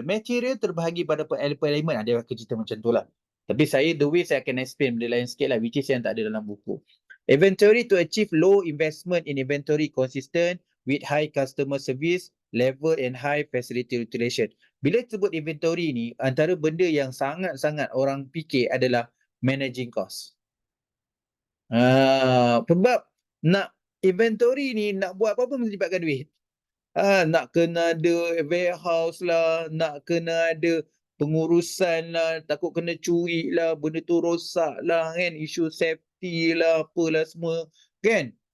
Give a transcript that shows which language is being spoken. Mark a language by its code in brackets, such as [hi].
[ms] Material terbahagi pada elemen. Dia akan cerita macam tu lah. Tapi [en] the way [ms] saya akan explain benda lain sikit lah, [en] which is [ms] yang tak ada dalam buku. [en] Inventory to achieve low investment in inventory consistent with high customer service level and high facility utilization. [ms] Bila sebut inventory ni, antara benda yang sangat-sangat orang fikir adalah managing cost. Sebab nak inventory ni, nak buat apa-apa mesti libatkan duit. Nak kena ada warehouse lah, nak kena ada pengurusan lah, takut kena curi lah, benda tu rosak lah kan, isu safety lah, apalah semua kan.